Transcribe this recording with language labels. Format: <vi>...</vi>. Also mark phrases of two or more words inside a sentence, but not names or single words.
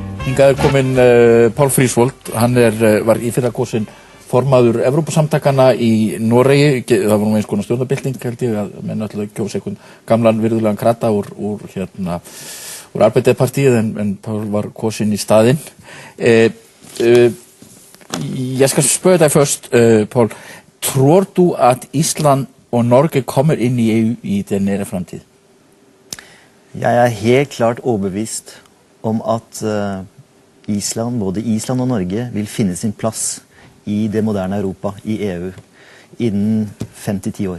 <is>Hingað komin Pál Frísvold, hann var í fyrra kosin formaður Evrópusamtakana í Noregi, það var nú eins konar stjórnarbylting held ég að menn alltaf kjósa einhvern gamlan virðulegan krata úr Arbeiderpartiet en Pál var kosin i staðinn.</is> <no>Jeg skal spørge deg først, Pál, tror du at Island og Norge kommer inn i EU i den nære fremtid? Jeg helt klart overbevist om at både Island og Norge vil finne sin plass i det moderne Europa, i EU, innen 5-10 år.</no>